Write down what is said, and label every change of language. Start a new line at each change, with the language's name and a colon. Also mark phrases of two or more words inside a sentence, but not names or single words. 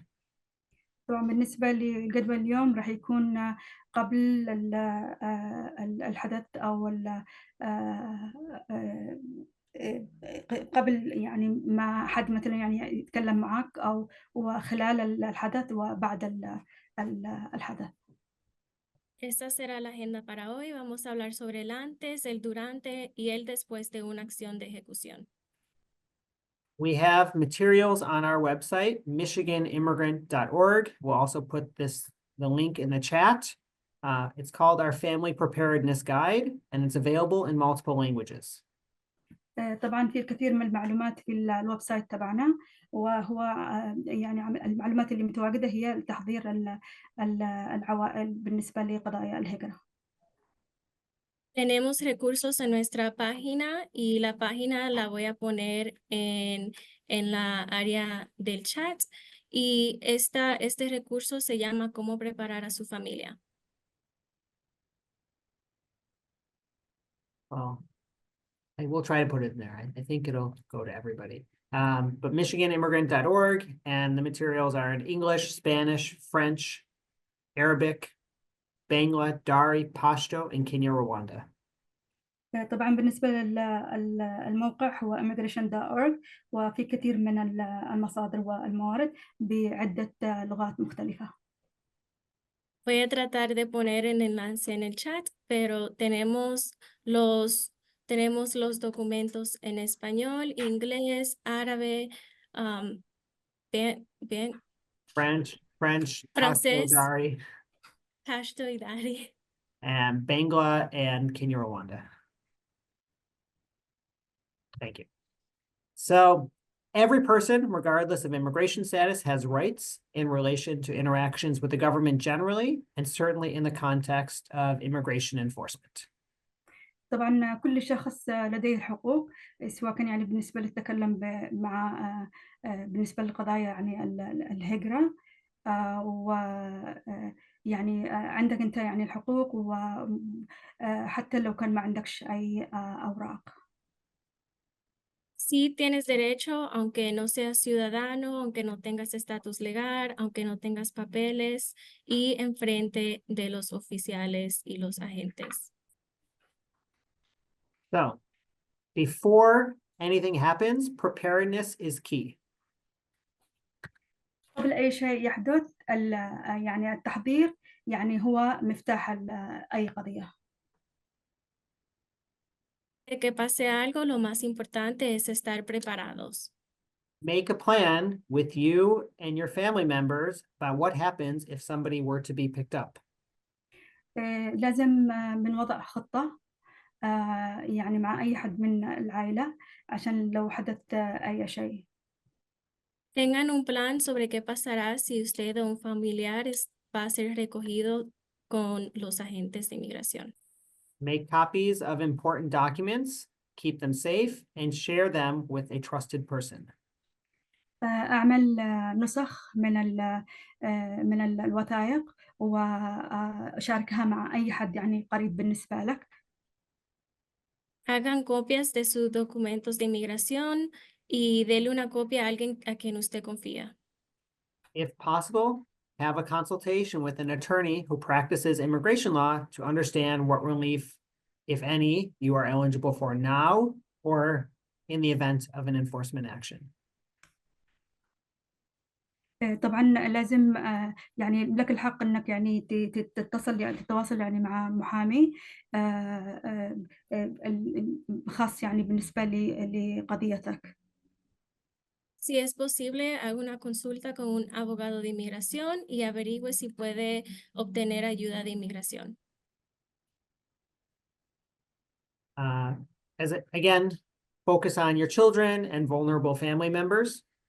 Arabic: طبعا بالنسبة لجدول اليوم راح يكون قبل الحدث أو قبل يعني ما حد مثلا يعني يتكلم معك أو وخلال الحدث وبعد الحدث.
Spanish: Esta será la agenda para hoy. Vamos a hablar sobre el antes, el durante y el después de una acción de ejecución.
English: We have materials on our website, michiganimmigrant.org. We'll also put the link in the chat. It's called our Family Preparedness Guide, and it's available in multiple languages.
Arabic: طبعا في الكثير من المعلومات في
English: web site
Arabic: تبعنا، وهو يعني المعلومات اللي متواجدة هي لتحضير العوائل بالنسبة لقضايا الهجرة.
Spanish: Tenemos recursos en nuestra página y la página la voy a poner en la área del chat y este recurso se llama Cómo preparar a su familia.
English: Well, I will try to put it in there. I think it'll go to everybody. But michiganimmigrant.org, and the materials are in English, Spanish, French, Arabic, Bangla, Dari, Pashto, and Kinyarwanda.
Arabic: طبعا بالنسبة للموقع هو immigration.org، وفي كثير من المصادر والموارد بعدة لغات مختلفة.
Spanish: Voy a tratar de poner el enlace en el chat, pero tenemos los documentos en español, inglés, árabe,
English: French, Pashto,
Spanish: francés, Dari, Pashto y Dari.
English: and Bangla and Kinyarwanda. Thank you. So every person, regardless of immigration status, has rights in relation to interactions with the government generally, and certainly in the context of immigration enforcement.
Arabic: طبعا كل شخص لديه حقوق، سواء كان يعني بالنسبة للتكلم مع بالنسبة للقضايا يعني الهجرة، ويعني عندك أنت يعني الحقوق، وحتى لو كان ما عندكش أي أوراق.
Spanish: Sí tienes derecho, aunque no seas ciudadano, aunque no tengas estatus legal, aunque no tengas papeles, y enfrente de los oficiales y los agentes.
English: So before anything happens, preparedness is key.
Arabic: قبل أي شيء يحدث يعني التحضير يعني هو مفتاح أي قضية.
Spanish: De que pase algo, lo más importante es estar preparados.
English: Make a plan with you and your family members about what happens if somebody were to be picked up.
Arabic: لازم من وضع خطة يعني مع أي حد من العائلة عشان لو حدث أي شيء.
Spanish: Tengan un plan sobre qué pasará si usted o un familiar va a ser recogido con los agentes de inmigración.
English: Make copies of important documents, keep them safe, and share them with a trusted person.
Arabic: أعمل نسخ من الوثائق وأشاركها مع أي حد يعني قريب بالنسبة لك.
Spanish: Hagan copias de sus documentos de inmigración y dele una copia a alguien a quien usted confía.
English: If possible, have a consultation with an attorney who practices immigration law to understand what relief, if any, you are eligible for now or in the event of an enforcement action.
Arabic: طبعا لازم يعني لك الحق انك يعني تتواصل يعني مع محامي خاص يعني بالنسبة لقضيتك.
Spanish: Si es posible, haga una consulta con un abogado de inmigración y averigüe si puede obtener ayuda de inmigración.
English: Again, focus on your children and vulnerable family members.